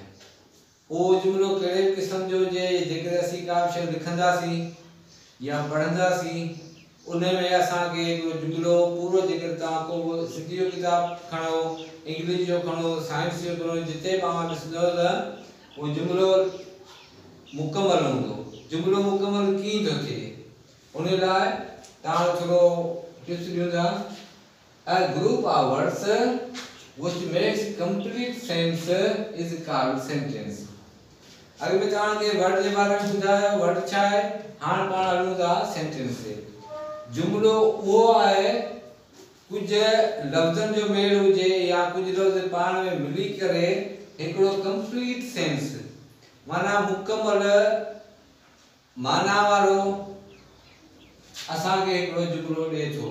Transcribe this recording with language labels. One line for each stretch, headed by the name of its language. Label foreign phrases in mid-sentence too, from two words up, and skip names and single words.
Sindhi: उहो जुमलो कहिड़े क़िस्म जो हुजे? जेकॾहिं असीं का बि शइ लिखंदासीं या पढ़ंदासीं उन में असांखे हिकिड़ो जुमलो पूरो, जेकर तव्हां को सिंधी जो किताब खणो, इंग्लिश जो खणो, साइंस जो खणो, जिते बि तव्हां ॾिसंदव त उहो जुमलो मुकमल हूंदो। जुमलो मुकमल कीअं थो थिए? उन लाइ तव्हां थोरो टिप्स ॾियूं था।
English: A group of words which makes complete sense is called sentence।
Sindhi: अगर मैं तव्हांखे वर्ड जे बारे में ॿुधायो, वर्ड छा आहे? हाणे पाण हलूं था सेंटेंस ते। जुमलो उहो आहे कुछ लफ़्ज़नि जो मेल हुजे या कुछ लफ़्ज़ पाण में मिली करे हिकिड़ो
English: complete sense,
Sindhi: माना मुकमल माना वारो असांखे हिकिड़ो जुमलो ॾिए थो।